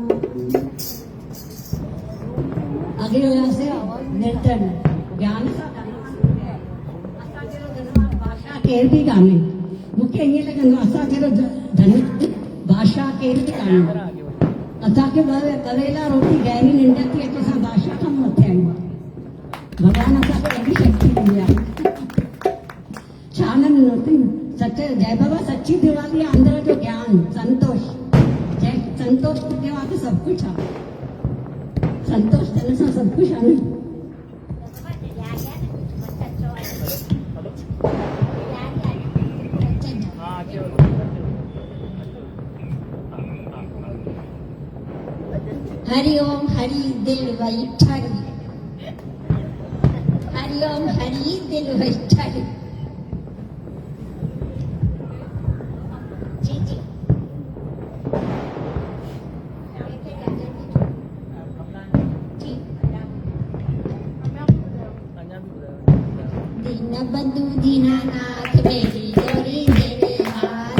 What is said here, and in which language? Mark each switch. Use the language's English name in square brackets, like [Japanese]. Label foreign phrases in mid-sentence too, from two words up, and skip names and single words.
[Sindhi] अॻिले हुआसीं निर्धन, ज्ञान सां असां जहिड़ो धनवान बादशाह केर बि कान्हे। मूंखे ईअं लॻंदो आहे असां जहिड़ो धन बादशाह केर बि कान्हे। असांखे ॿ वेला रोटी गहरी निंड थी अचे, असां बादशाह खां मथे आहियूं। भॻवान असांखे एॾी शक्ति ॾिनी आहे। छा न ॾिनो अथई? सच जय बाबा सची दिवाली आहे, अंदर जो ज्ञान, संतोष। जय संतोष ॾिनो आहे त सभु कुझु आहे। संतोष थियण सां सभु कुझु आहे न। हरि ओम हरि दिल वैठल, हरि ओम हरि दिल वैठल। [Hindi] जी जी दीन बंधु दीनानाथ मेरी डोरी तेरे हाथ।